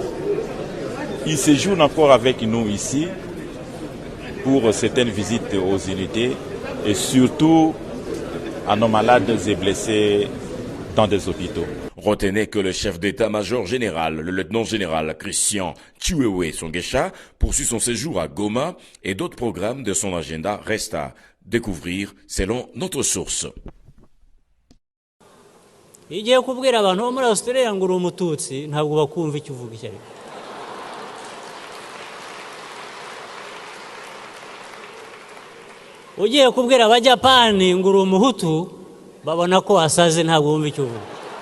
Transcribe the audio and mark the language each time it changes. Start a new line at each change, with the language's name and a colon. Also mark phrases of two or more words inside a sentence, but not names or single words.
French: Il séjourne encore avec nous ici pour certaines visites aux unités et surtout à nos malades et blessés dans des hôpitaux. Retenez que le chef d'état-major général, le lieutenant-général Christian Chiwewe Songesha, poursuit son séjour à Goma et d'autres programmes de son agenda restent à découvrir selon notre source.
Kinyarwanda: Igiye kubwira abantu bo muri Australia ngo uri umututsi ntabwo bakumva icyo uvuga icyo ariko. Ugiye kubwira abajapani ngo uri umuhutu babona ko wasaze ntabwo bumva icyo uvuga.